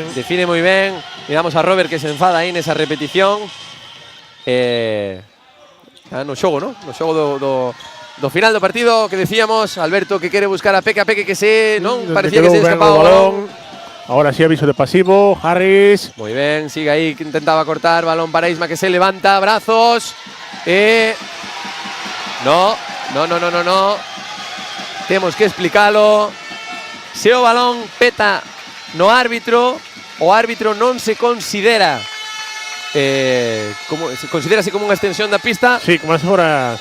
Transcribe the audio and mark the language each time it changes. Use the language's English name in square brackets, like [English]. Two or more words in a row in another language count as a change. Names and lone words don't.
[Galician] define moi ben. Miramos a Robert que se enfada aí nesa repetición. No xogo, ¿no? No xogo do final do partido que decíamos, Alberto que quere buscar a Peque que se, non? Parecía que se escapaba o balón. [Spanish] Ahora sí aviso de pasivo, Harris. Muy bien, sigue ahí que intentaba cortar, balón para Isma que se levanta, brazos. No. [Galician] Temos que explicalo. Se o balón peta no árbitro, o árbitro non se considera se considera así como unha extensión da pista. Sí, como se fora.